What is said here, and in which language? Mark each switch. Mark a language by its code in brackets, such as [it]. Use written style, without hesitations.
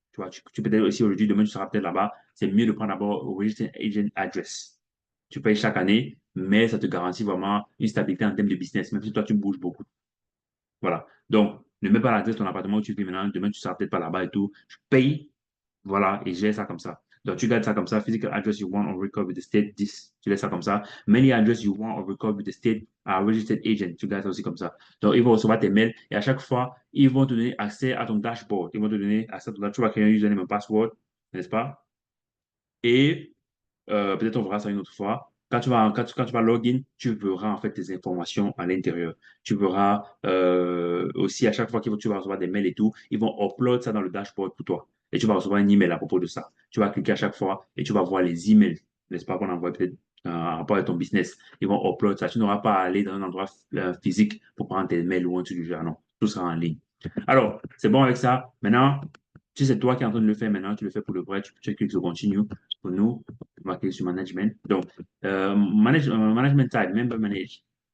[fr] Tu vois, tu peux être aussi aujourd'hui, demain tu seras peut-être là-bas, c'est mieux de prendre d'abord au Registered Agent Address. Tu payes chaque année, mais ça te garantit vraiment une stabilité en termes de business, même si toi tu bouges beaucoup. Voilà. Donc, ne mets pas l'adresse de ton appartement où tu vis maintenant, demain tu seras peut-être pas là-bas et tout. Je paye voilà, et gère ça comme ça. Donc, tu gardes ça comme ça. [en] Physical address you want on record with the state, 10. [fr] Tu laisses ça comme ça. [en] Many address you want on record with the state are registered agent. [fr] Tu gardes ça aussi comme ça. Donc, ils vont recevoir tes mails et à chaque fois, ils vont te donner accès à ton dashboard. Ils vont te donner accès à ton dashboard. Tu vas créer un username et un password, n'est-ce pas? Et peut-être on verra ça une autre fois. Quand tu vas login, tu verras en fait tes informations à l'intérieur. Tu verras aussi à chaque fois que tu vas recevoir des mails et tout, ils vont upload ça dans le dashboard pour toi. Et tu vas recevoir un email à propos de ça. Tu vas cliquer à chaque fois et tu vas voir les emails, n'est-ce pas, qu'on envoie peut-être en rapport avec ton business. Ils vont upload ça. Tu n'auras pas à aller dans un endroit physique pour prendre tes mails ou un truc du genre. Non, tout sera en ligne. Alors, c'est bon avec ça. Maintenant, si c'est toi qui es en train de le faire maintenant, tu le fais pour le vrai, tu cliques sur continue. Pour nous, on va cliquer sur management. [en] Donc, management type, member manage.